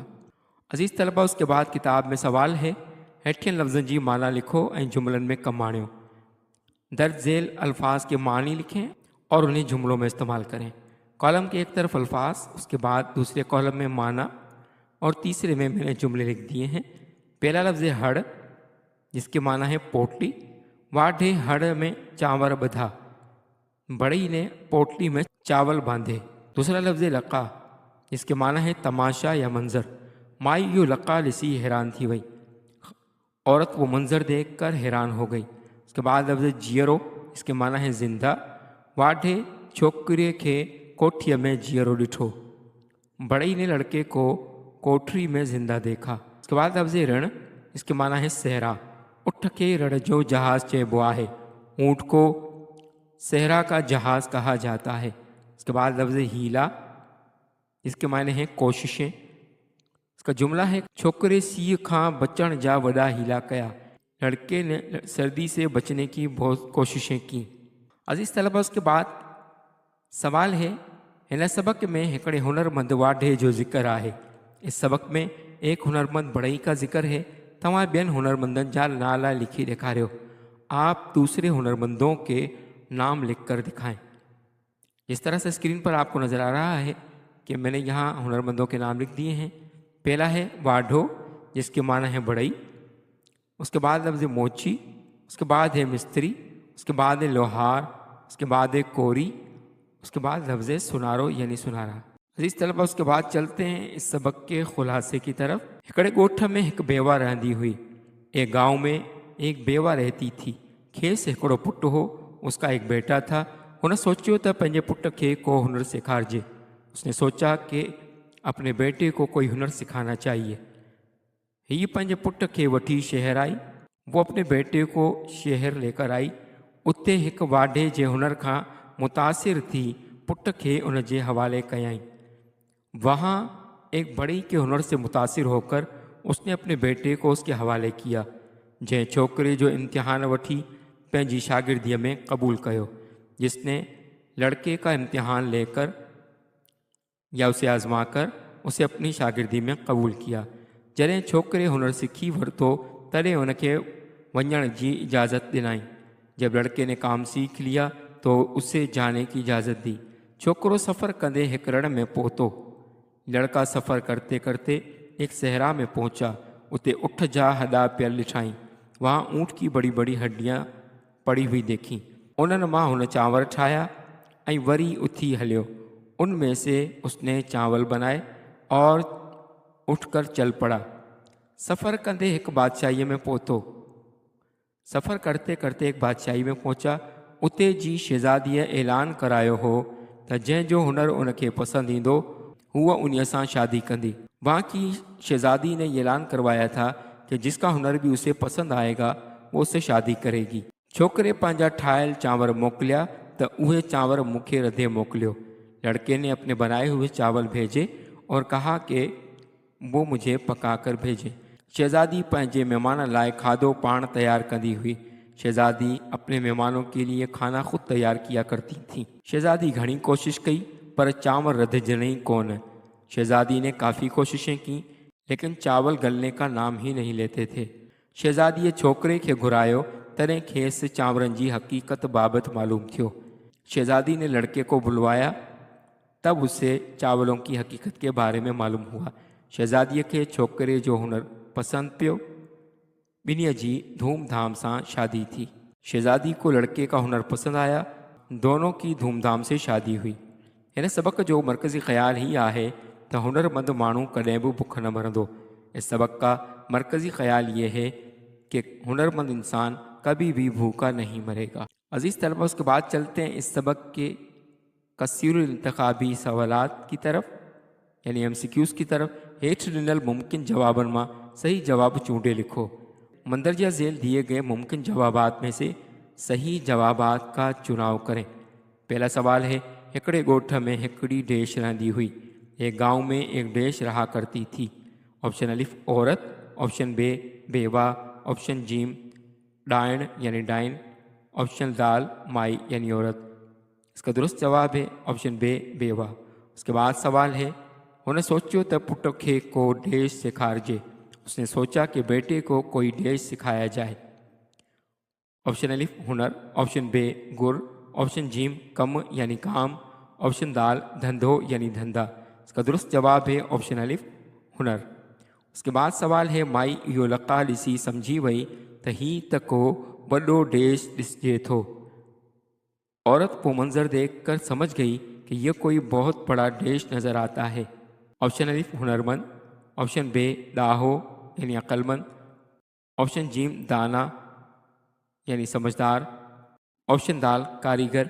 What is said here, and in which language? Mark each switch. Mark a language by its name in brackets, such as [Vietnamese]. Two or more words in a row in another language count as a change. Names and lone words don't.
[Urdu] عزیز طلبہ، اس کے بعد کتاب میں سوال ہے, [Sindhi] हेठियन लफ्ज़नि जी माना लिखो ऐं जुमलनि में कमु आणियो। [Urdu] درج ذیل الفاظ کے معنی لکھیں اور انہیں جملوں میں استعمال کریں. کالم کے ایک طرف الفاظ، اس کے بعد دوسرے کالم میں معنی اور تیسرے میں میں نے جملے لکھ دیے ہیں. پہلا لفظ ہے ہڑ، جس کے معنی ہے پوٹلی. [Sindhi] वाढे हड़ में चांवर बधा, [Urdu] بڑی نے پوٹلی میں چاول باندھے. دوسرا لفظ ہے لکا، جس کے معنی ہے تماشا یا منظر. [Sindhi] माई यो लका लिसी हैरान थी वई, [Urdu] عورت وہ منظر دیکھ کر حیران ہو گئی. اس کے بعد لفظ جیئرو، اس کے معنی ہے زندہ. [Sindhi] वाढे छोकरे के कोठीअ में जीअरो ॾिठो, [Urdu] بڑھئی نے لڑکے کو کوٹھری میں زندہ دیکھا. اس کے بعد لفظ رڻ، اس کے معنی ہے صحرا. [Sindhi] उठ के रण जो जहाज़ चइबो आहे। [Urdu] اونٹ کو صحرا کا جہاز کہا جاتا ہے. اس کے بعد لفظ حیلا، اس کے معنی ہیں کوششیں. اس کا جملہ ہے, [Sindhi] छोकरे सीह खां बचण जा वॾा हीला कया। [Urdu] لڑکے نے سردی سے بچنے کی بہت کوششیں کی. عزیز طلبہ، اس کے بعد سوال ہے, [Sindhi] हिन सबक में हिकिड़े हुनरमंद वाढे जो ज़िक्र आहे। [Urdu] اس سبق میں ایک ہنرمند بڑھئی کا ذکر ہے. [Sindhi] तव्हां ॿियनि हुनरमंदनि जा नाला लिखी ॾेखारियो। [Urdu] آپ دوسرے ہنرمندوں کے نام لکھ کر دکھائیں. اس طرح سے اسکرین پر آپ کو نظر آ رہا ہے کہ میں نے یہاں ہنرمندوں کے نام لکھ دیے ہیں. پہلا ہے واڍو، جس کے معنی ہے بڑھئی۔ اس کے بعد لفظ موچی، اس کے بعد ہے مستری، اس کے بعد ہے لوہار، اس کے بعد ہے کوری، اس کے بعد لفظ سونارو یعنی سنارا. عزیز طلبہ، اس کے بعد چلتے ہیں اس سبق کے خلاصے کی طرف. [Sindhi] हिकिड़े ॻोठ में हिकु बेवा रहंदी हुई। [Urdu] ایک گاؤں میں ایک بیوہ رہتی تھی. [Sindhi] खेसि हिकिड़ो पुटु हो, [Urdu] اس کا ایک بیٹا تھا. [Sindhi] हुन सोचियो त पंहिंजे पुट खे को हुनर सिखारिजे। [Urdu] اس نے سوچا کہ اپنے بیٹے کو کوئی ہنر سکھانا چاہیے. [Sindhi] ही पंहिंजे पुट खे वठी शहर आई। [Urdu] وہ اپنے بیٹے کو شہر لے کر آئی. [Sindhi] उते हिकु वाढे जे हुनर खां मुतासिर थी पुट खे उन जे हवाले कयाई। [Urdu] وہاں ایک بڑی کے ہنر سے متاثر ہو کر اس نے اپنے بیٹے کو اس کے حوالے کیا. [Sindhi] जंहिं छोकरे जो इम्तिहान वठी पंहिंजी शागिर्दीअ में कबूल कयो, [Urdu] جس نے لڑکے کا امتحان لے کر یا اسے آزما کر اسے اپنی شاگردی میں قبول کیا. [Sindhi] जॾहिं छोकरे हुनर सीखी वरितो तॾहिं उनखे वञण जी इजाज़त ॾिनाई। [Urdu] جب لڑکے نے کام سیکھ لیا تو اسے جانے کی اجازت دی. [Sindhi] छोकरो सफ़र कंदे हिकु रण में पहुतो। [Urdu] لڑکا سفر کرتے کرتے ایک صحرا میں پہنچا. [Sindhi] उते उठ जा हॾा पियल ॾिठाई। [Urdu] وہاں اونٹ کی بڑی بڑی ہڈیاں پڑی ہوئی دیکھی. [Sindhi] उन्हनि मां हुन चांवर ठाहिया ऐं वरी उथी हलियो। [Urdu] ان میں سے اس نے چاول بنائے اور اٹھ کر چل پڑا. [Sindhi] सफ़र कंदे हिकु बादशाही में पहुतो। [Urdu] سفر کرتے کرتے ایک بادشاہی میں پہنچا. [Sindhi] उते जी शहज़ादीअ ऐलान करायो हो त जंहिंजो हुनर उनखे पसंदि ईंदो हुआ उन्हीअ सां शादी कंदी। [Urdu] وہاں کی شہزادی نے اعلان کروایا تھا کہ جس کا ہنر بھی اسے پسند آئے گا وہ اس سے شادی کرے گی. [Sindhi] छोकरे पंहिंजा ठाहियल चांवर मोकिलिया त उहे चांवर मूंखे रधे मोकिलियो। [Urdu] لڑکے نے اپنے بنائے ہوئے چاول بھیجے اور کہا کہ وہ مجھے پکا کر بھیجے. [Sindhi] शहज़ादी पंहिंजे मेहमान लाइ खाधो पाण तैयार कंदी हुई। [Urdu] شہزادی اپنے مہمانوں کے لیے کھانا خود تیار کیا کرتی تھی. [Sindhi] शहज़ादी घणी कोशिश कई पर चावल रधजने कोन। [Urdu] شہزادی نے کافی کوششیں کی لیکن چاول گلنے کا نام ہی نہیں لیتے تھے. [Sindhi] शहज़ादीअ छोकरे खे घुरायो तॾहिं खेसि चांवरनि जी हक़ीक़त बाबति मालूम थियो। [Urdu] شہزادی نے لڑکے کو بلوایا، تب اسے چاولوں کی حقیقت کے بارے میں معلوم ہوا. [Sindhi] शहज़ादीअ खे छोकरे जो हुनर पसंदि पियो ॿिन्हीअ जी धूमधाम सां शादी थी। [Urdu] شہزادی کو لڑکے کا ہنر پسند آیا۔ دونوں کی دھوم دھام سے شادی ہوئی. [Sindhi] हिन सबक़ जो मरकज़ी ख़्याल ही आहे त हुनरमंद माण्हू कॾहिं बि बुख न मरंदो। [Urdu] اس سبق کا مرکزی خیال یہ ہے کہ ہنرمند انسان کبھی بھی بھوکا نہیں مرے گا. عزیز طلبہ، اس کے بعد چلتے ہیں اس سبق کے کثیر الانتخابی سوالات کی طرف، یعنی MCQs کی طرف. [Sindhi] हेठि ॾिनल मुमकिन जवाबनि मां सही जवाब चूंडे लिखो। [Urdu] مندرجہ ذیل دیے گئے ممکن جوابات میں سے صحیح جوابات کا چناؤ کریں. پہلا سوال ہے, [Sindhi] हिकड़े ॻोठ में हिकड़ी डैश रहंदी हुई। [Urdu] ایک گاؤں میں ایک ڈیش رہا کرتی تھی۔ آپشن الف عورت، آپشن بے بیوہ، آپشن جیم ڈائڻ یعنی ڈائن، آپشن دال مائی یعنی عورت. اس کا درست جواب ہے آپشن بے بیوہ. اس کے بعد سوال ہے, [Sindhi] हुन सोचियो त पुट खे को डैश सिखारिजे। [Urdu] اس نے سوچا کہ بیٹے کو کوئی ڈیش سکھایا جائے. آپشن الف ہنر، آپشن بے گر، آپشن جیم کم یعنی کام، آپشن دال دھندو یعنی دھندا. اس کا درست جواب ہے آپشن الف ہنر. اس کے بعد سوال ہے, [Sindhi] माई इहो लका ॾिसी समझी वई त ही त को वॾो डैश ॾिसजे थो। [Urdu] عورت کو منظر دیکھ کر سمجھ گئی کہ یہ کوئی بہت بڑا ڈیش نظر آتا ہے. آپشن الف ہنرمند، آپشن بے ڈاھو یعنی عقلمند، آپشن جیم دانا یعنی سمجھدار، آپشن دال کاریگر.